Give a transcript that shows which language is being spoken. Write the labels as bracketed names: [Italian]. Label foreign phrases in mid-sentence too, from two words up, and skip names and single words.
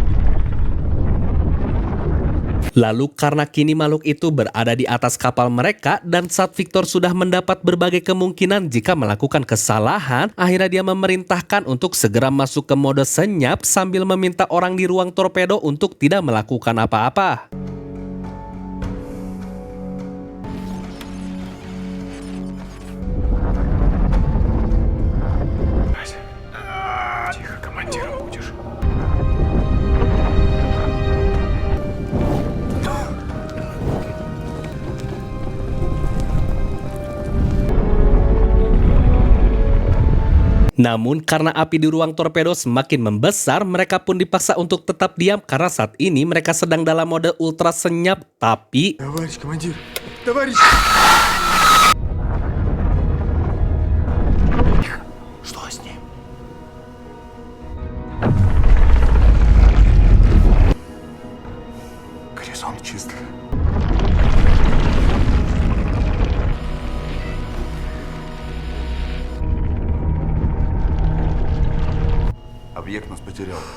[Indonesian] Lalu karena kini makhluk itu berada di atas kapal mereka dan saat Victor sudah mendapat berbagai kemungkinan jika melakukan kesalahan, akhirnya dia memerintahkan untuk segera masuk ke mode senyap sambil meminta orang di ruang torpedo untuk tidak melakukan apa-apa. [Russian] Тихо, командиром будешь. [Indonesian] Namun karena api di ruang torpedo semakin membesar, mereka pun dipaksa untuk tetap diam karena saat ini mereka sedang dalam mode ultra senyap, tapi... [Russian] Товарищ командир! Товарищ! Что с ним? Горизонт чист. Объект нас потерял.